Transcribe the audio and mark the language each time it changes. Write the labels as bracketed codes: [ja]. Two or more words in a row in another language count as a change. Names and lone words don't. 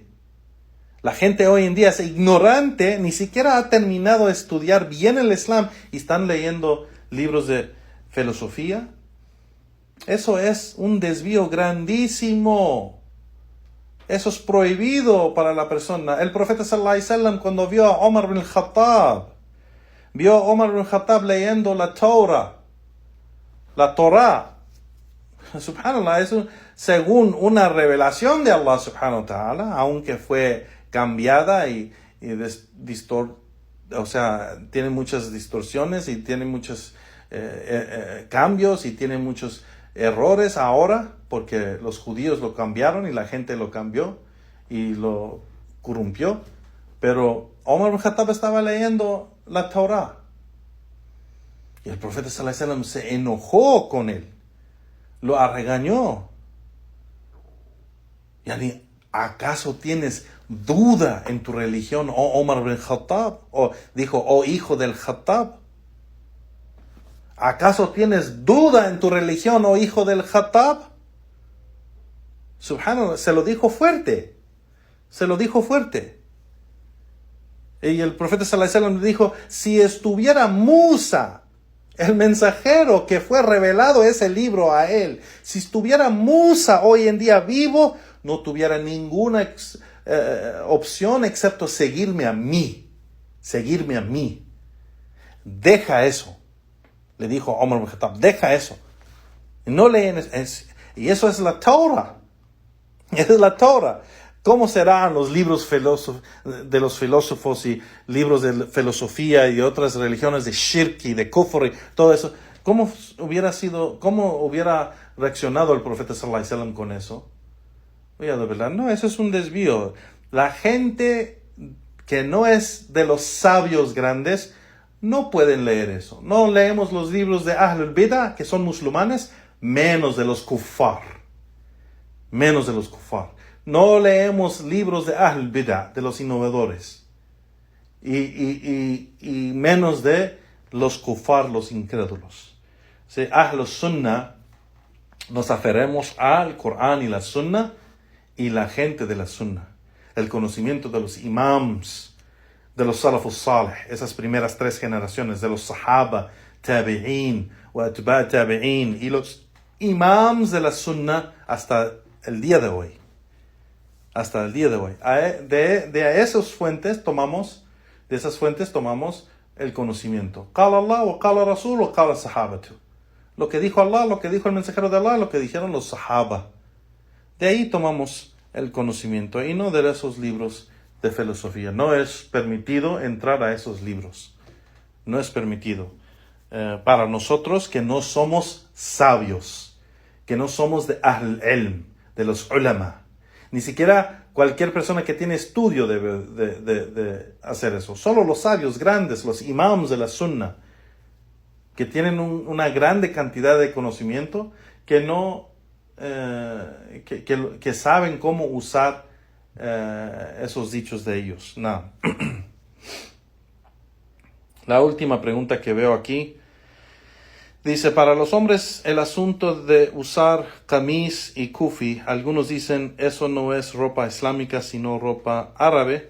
[es] La gente hoy en día es ignorante, ni siquiera ha terminado de estudiar bien el Islam y están leyendo libros de filosofía. Eso es un desvío grandísimo. Eso es prohibido para la persona. El profeta [ar] صلى الله عليه وسلم, [es] cuando vio a Omar ibn Khattab, leyendo la Torah, subhanallah, eso según una revelación de [ar] الله سبحانه وتعالى, [es] aunque fue cambiada y tiene muchas distorsiones y tiene muchos cambios y tiene muchos errores ahora, porque los judíos lo cambiaron y la gente lo cambió y lo corrompió. Pero Omar ibn Khattab estaba leyendo la Torah y el profeta [ar] صلى الله عليه وسلم [es] se enojó con él, lo regañó. Yani, ¿acaso tienes duda en tu religión, oh Omar ibn Khattab? O dijo, oh hijo del Khattab. ¿Acaso tienes duda en tu religión, oh hijo del Khattab? Subhanallah, se lo dijo fuerte. Y el profeta [ar] صلى الله عليه وسلم [es] dijo, si estuviera Musa, el mensajero que fue revelado ese libro a él, si estuviera Musa hoy en día vivo, no tuviera ninguna opción excepto seguirme a mí. Deja eso. Le dijo Omar ibn Khattab, deja eso. No leen y eso es la Torah. Esa es la Torah. ¿Cómo serán los libros de los filósofos y libros de filosofía y otras religiones de shirk y de kufr y todo eso? ¿Cómo hubiera reaccionado el profeta [ar] صلى الله عليه وسلم [es] con eso? Oye, de verdad, no, eso es un desvío. La gente que no es de los sabios grandes no pueden leer eso. No leemos los libros de [ar] أهل البدع, [es] que son musulmanes, menos de los kuffar. No leemos libros de [ar] أهل البدع, [es] de los innovadores. Y menos de los kuffar, los incrédulos. Si [ar] أهل السنة, [es] nos aferremos al Corán y la Sunnah y la gente de la Sunnah. El conocimiento de los imams, de los [ar] السلف الصالح, [es] esas primeras 3 generaciones, de los sahaba, [ar] تابعين وأتباع تابعين, [es] y los imams de la Sunnah hasta el día de hoy. De esas fuentes tomamos el conocimiento. [ar] قال الله، وقال رسول، وقال صحابته. [es] Lo que dijo Allah, lo que dijo el mensajero de Allah, lo que dijeron los sahaba. De ahí tomamos el conocimiento y no de esos libros de filosofía. No es permitido entrar a esos libros. No es permitido. Para nosotros que no somos sabios, que no somos de [ar] أهل علم, [es] de los ulama. Ni siquiera cualquier persona que tiene estudio debe de hacer eso. Solo los sabios grandes, los imams de la sunna, que tienen una grande cantidad de conocimiento, que no que saben cómo usar esos dichos de ellos. No. La última pregunta que veo aquí dice: para los hombres el asunto de usar camis y kufi, algunos dicen eso no es ropa islámica sino ropa árabe.